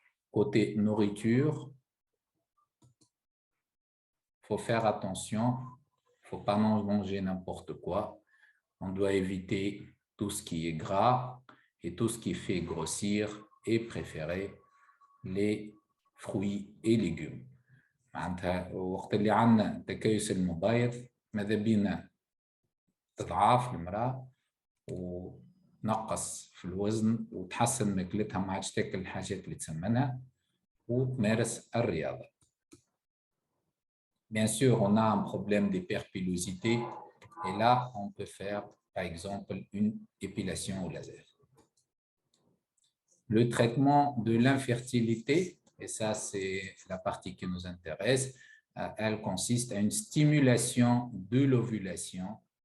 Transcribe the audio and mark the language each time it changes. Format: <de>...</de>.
<fr>Côté nourriture, il faut faire attention, il ne faut pas manger n'importe quoi. On doit éviter tout ce qui est gras et tout ce qui fait grossir et préférer les fruits et légumes.</fr> <ar>معناتها وقت اللي عندنا تكيس المبايض ماذا بينا تضعاف المرأة ونقص في الوزن وتحسن ماكلتها، ما عادش تاكل الحاجات اللي تسمنها وتمارس الرياضة.</ar> <fr>Bien sûr, on a un problème d'hyperpilosité et là, on peut faire, par exemple, une épilation au laser. Le traitement de l'infertilité, et ça, c'est la partie qui nous intéresse, elle consiste à une stimulation de l'ovulation.</fr>